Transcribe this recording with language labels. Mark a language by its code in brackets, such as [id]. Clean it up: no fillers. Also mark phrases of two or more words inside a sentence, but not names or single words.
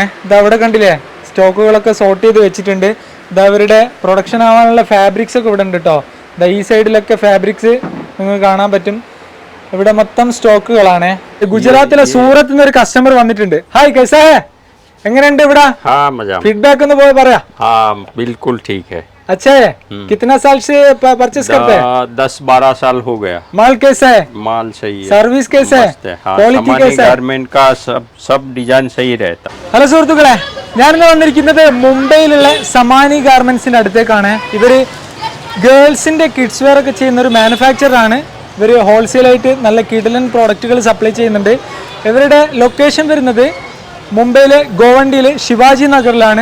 [ml] ഇത് അവിടെ കണ്ടില്ലേ, സ്റ്റോക്കുകളൊക്കെ സോർട്ട് ചെയ്ത് വെച്ചിട്ടുണ്ട്. ഇത് അവരുടെ പ്രൊഡക്ഷൻ ആവാനുള്ള ഫാബ്രിക്സ് ഒക്കെ ഇവിടെ ഉണ്ട് കേട്ടോ. ഈ സൈഡിലൊക്കെ ഫാബ്രിക്സ് നിങ്ങൾക്ക് കാണാൻ പറ്റും. ഇവിടെ മൊത്തം സ്റ്റോക്കുകളാണ്. ഗുജറാത്തിലെ സൂറത്തിൽ നിന്ന് ഒരു കസ്റ്റമർ വന്നിട്ടുണ്ട്. ഹായ്, [hi] कैसा है, [ml] എങ്ങനെയുണ്ട് ഇവിടെ? ഫീഡ്ബാക്ക് ഒന്ന് പോയി പറയാ. [hi] बिल्कुल ठीक है. अच्छा है. कितना साल से परचेस करते हैं? 10-12 साल हो गया. माल कैसा है? माल सही है. सर्विस कैसा है? क्वालिटी कैसा है? गारमेंट का सब डिजाइन सही रहता. [ml] ഹലോ സുഹൃത്തുക്കളെ, ഞാനിന്ന് വന്നിരിക്കുന്നത് മുംബൈയിലുള്ള സമാനി ഗാർമെന്റ്സിന്റെ അടുത്തേക്കാണ്. ഇവര് ഗേൾസിന്റെ [en] kids wear [ml] ഒക്കെ ചെയ്യുന്ന ഒരു മാനുഫാക്ചറർ ആണ്. ഇവർ ഹോൾസെയിലായിട്ട് നല്ല കിടിലൻ പ്രോഡക്റ്റുകൾ സപ്ലൈ ചെയ്യുന്നുണ്ട്. ഇവരുടെ ലൊക്കേഷൻ വരുന്നത് മുംബൈയിലെ ഗോവണ്ടിയിൽ ശിവാജി നഗറിലാണ്.